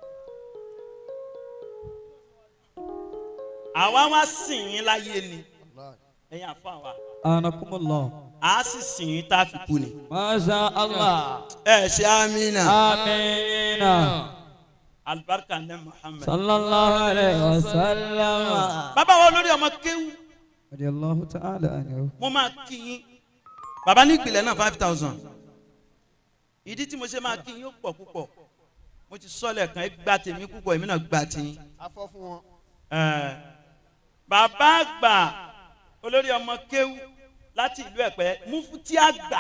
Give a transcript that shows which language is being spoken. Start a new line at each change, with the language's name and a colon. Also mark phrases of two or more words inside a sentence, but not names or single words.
Yoruba: Àwa wá sìn yín láyé ni. Ẹ̀yin àfọ àwa.
Arabic: Anakumullah.
Yoruba: A sì sìn yín tá a fi kú ni.
Arabic: ما شاء الله.
Yoruba: Ẹ ṣe amina.
Arabic: Amina.
Yoruba: Alibarika ní Muhammad.
Arabic: صلى الله عليه وسلم.
Yoruba: Bàbá wa olórí ọmọ kéwú.
Arabic: رضي الله تعالى عنه.
Yoruba: Mo máa kí yín. Bàbá ní ìpìlẹ̀ náà 5000. Ìdí tí mo ṣe máa kí yín ó pọ̀ púpọ̀. Mo ti sọ́lẹ̀ kan gba tèmi púpọ̀ èmi náà gba tiyín. Afọ́ fún wọn. Bàbá àgbà olórí ọmọ kéwú láti ìlú Ẹ̀pẹ́ Mufti àgbà.